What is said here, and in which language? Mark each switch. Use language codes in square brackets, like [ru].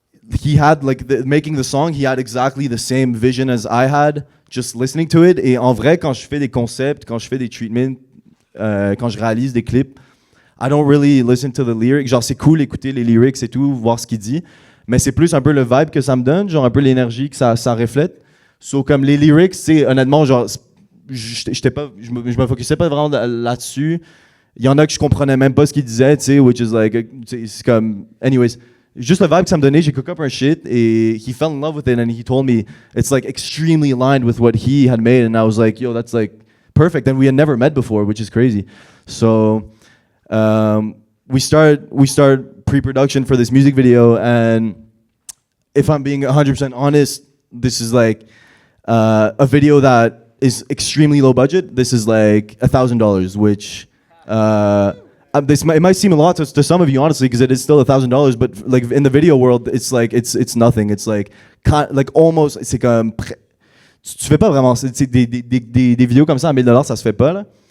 [en] he had making the song, he had exactly the same vision as I had, just listening to it. [fr] Et en vrai, quand je fais des concepts, quand je fais des treatments, quand je réalise des clips, [en] I don't really listen to the lyrics. [fr] Genre, c'est cool écouter les lyrics et tout, voir ce qu'il dit. Mais c'est plus un peu le vibe que ça me donne, genre un peu l'énergie que ça reflète. So, comme les lyrics, c'est honnêtement, genre, je me focusais pas vraiment là-dessus. Il y en a que je comprenais même pas ce qu'ils disaient, tu sais, [en] which is like, [fr] c'est comme, anyways. Juste le vibe que ça me donnait, j'ai cook up un shit, [en] et he fell in love with it, and he told me it's like extremely aligned with what he had made, and I was like, yo, that's like perfect, and we had never met before, which is crazy. So, we start pre-production for this music video, and if I'm being 100% honest, this is like a video that is extremely low budget. This is like $1,000, which it might seem a lot to some of you, honestly, because it is still $1,000. But like in the video world, it's like it's nothing. It's like almost. [fr] C'est comme tu fais pas vraiment. C'est des vidéos comme ça à $1,000, ça se fait pas là.